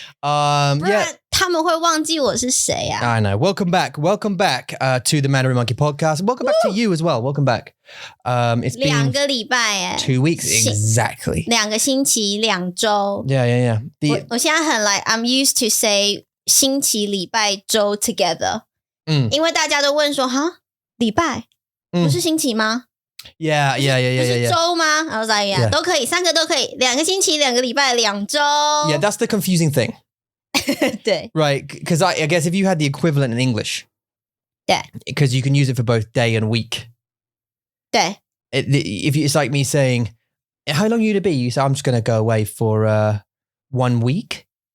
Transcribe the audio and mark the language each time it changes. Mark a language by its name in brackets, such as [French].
[Chinese] 不然他们会忘记我是谁啊。 [English] I know. Welcome back to the Mandarin Monkey Podcast. Welcome back to you as well. Welcome back. It's been [Chinese] 2个礼拜 [English] 2 weeks exactly. [Chinese] 2个星期2周。 [English] Yeah. [Chinese] 我现在很 [English] I'm used to say [Chinese] 星期礼拜周 [English] together。 [Chinese] 因为大家都问说哈礼拜不是星期吗 [English] ？Yeah. [Chinese] 不是周吗？然后说呀，都可以，3个都可以，2个星期2个礼拜2周。 [English] Yeah, that's the confusing thing. [Chinese] 对 [English] Right, because I guess if you had the equivalent in English, [Chinese] 对 [English] because you can use it for both day and week. [Chinese] 对 [English] It's like me saying, how long are you to be? You say, I'm just going to go away for 1 week.